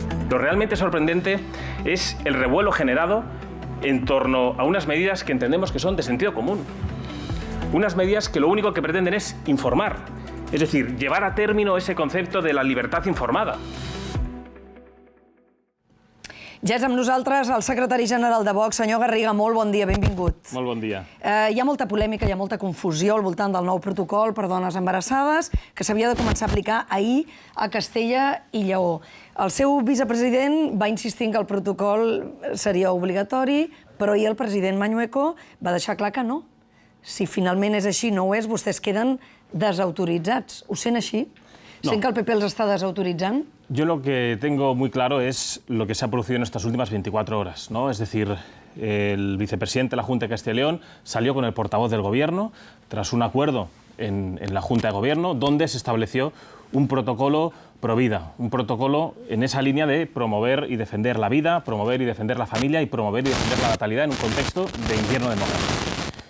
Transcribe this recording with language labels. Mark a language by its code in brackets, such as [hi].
[es] Lo realmente sorprendente es el revuelo generado en torno a unas medidas que entendemos que son de sentido común. Unas medidas que lo único que pretenden es informar, es decir, llevar a término ese concepto de la libertad informada. [ca] Ja és amb nosaltres el secretari general de Vox, senyor Garriga. Molt bon dia, benvingut. Molt bon dia. Hi ha molta polèmica, hi ha molta confusió al voltant del nou protocol per dones embarassades que s'havia de començar a aplicar ahir a Castella i Lleó. El seu vicepresident va insistir que el protocol seria obligatori, però ahir el president Mañueco va deixar clar que no. Si finalment és així, no ho és, vostès queden desautoritzats. Ho sent així? No. Sent que el PP els està desautoritzant? [es] Yo lo que tengo muy claro es lo que se ha producido en estas últimas 24 horas, ¿no? Es decir, el vicepresidente de la Junta de Castilla y León salió con el portavoz del Gobierno tras un acuerdo en la Junta de Gobierno donde se estableció un protocolo pro vida, un protocolo en esa línea de promover y defender la vida, promover y defender la familia y promover y defender la natalidad en un contexto de invierno demográfico.